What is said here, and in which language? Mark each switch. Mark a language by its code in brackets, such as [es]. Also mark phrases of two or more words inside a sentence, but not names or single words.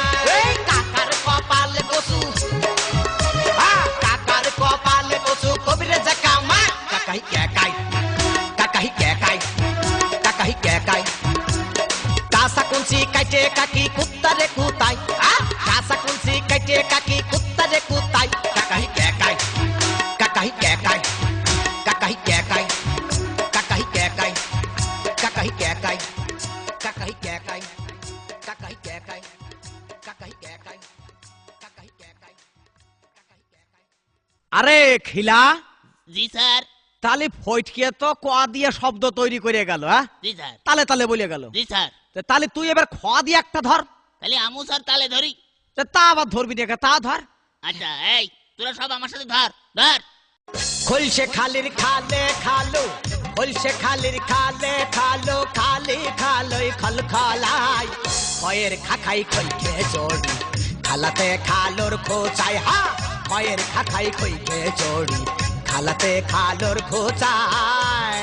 [bn] এই কাকার কপালে কসু, কাকার কপালে কসু কবিরে জাকা মা, কাকাই কেকাই কাকাই কেকাই কাকাই কেকাই। কাসা কুঞ্চি কাইটে কাকি কুত্তারে কুতাই, কাসা কুঞ্চি কাইটে কাকি কুত্তারে কুতাই, কাকাই কেকাই কাকাই কেকাই কাকাই কেকাই কাকাই কেকাই কাকাই কেকাই কাকাই কেকাই কাকাই কেকাই কাকাই কেকাই কাকাই কেকাই। আরে খিলা, জি স্যার। তাহলে ফটকে তো ক দিয়ে শব্দ তৈরি করে গেল। হ্যাঁ জি স্যার। তালে তালে বলে গেল। জি স্যার। তাহলে তুই এবার খ দিয়ে একটা ধর। তাহলে আমু স্যার তালে ধরি। তা আবার ধরবি না, তা ধর। আচ্ছা এই তোরা সব আমার সাথে ধর ধর। খোলসে খালির খালে খালো, খোলসে খালির খালে খালো, খালি খালোই খল খলাই, কয়ের খাখাই খইকে জড়ি, খালাতে খালোর খোঁচাই, হা কয়ের খাখাই খইকে জড়ি, খালাতে খালোর খোঁচাই।